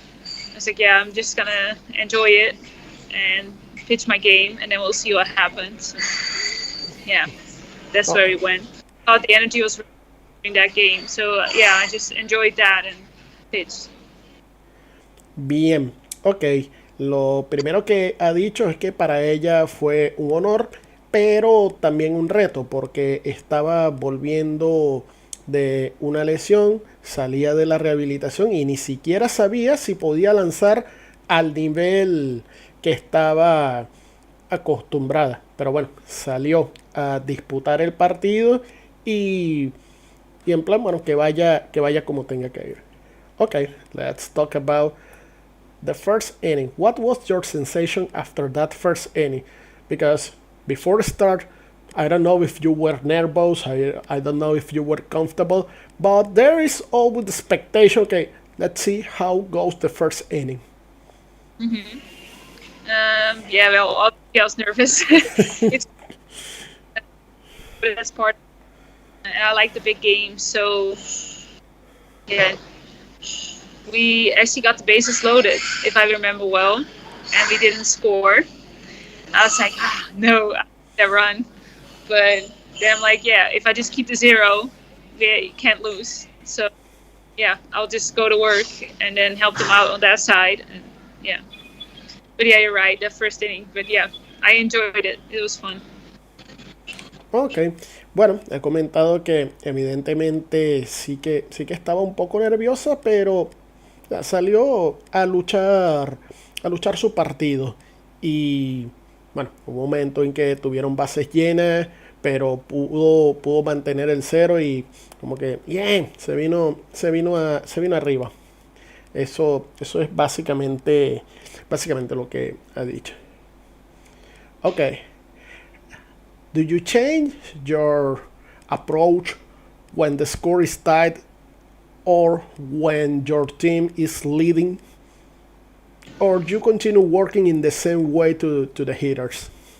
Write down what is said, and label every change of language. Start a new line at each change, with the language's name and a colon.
English: I was like, yeah, I'm just going to enjoy it and pitch my game, and then we'll see what happens. Yeah, that's where we went. I thought the energy was in that game, so yeah, I just enjoyed that and pitched.
Spanish: Bien, ok. Lo primero que ha dicho es que para ella fue un honor, pero también un reto, porque estaba volviendo de una lesión, salía de la rehabilitación y ni siquiera sabía si podía lanzar al nivel que estaba acostumbrada. Pero bueno, salió a disputar el partido y en plan, bueno, que vaya como tenga que ir.
English: Okay, let's talk about the first inning. What was your sensation after that first inning? Because before the start, I don't know if you were nervous, I don't know if you were comfortable, but there is always the expectation, okay, let's see how goes the first inning. Mm-hmm. Yeah, well, obviously I was nervous. But that's part. I like the big games, so yeah. We actually got the bases loaded, if I remember well, and we didn't score. I was like, no, I can't run. But then I'm like, yeah, if I just keep the 0, we can't lose. So yeah, I'll just go to work and then help them out on that side. And yeah. But yeah, you're right, that first inning. But yeah, I enjoyed it. It was fun.
Spanish: Ok, bueno, he comentado que evidentemente sí que estaba un poco nerviosa, pero salió a luchar luchar su partido. Y bueno, hubo un momento en que tuvieron bases llenas, pero pudo mantener el cero y como que bien, se vino arriba. Eso es básicamente lo que ha dicho.
English: Okay. Do you change your approach when the score is tied or when your team is leading? Or you continue working in the same way to the hitters?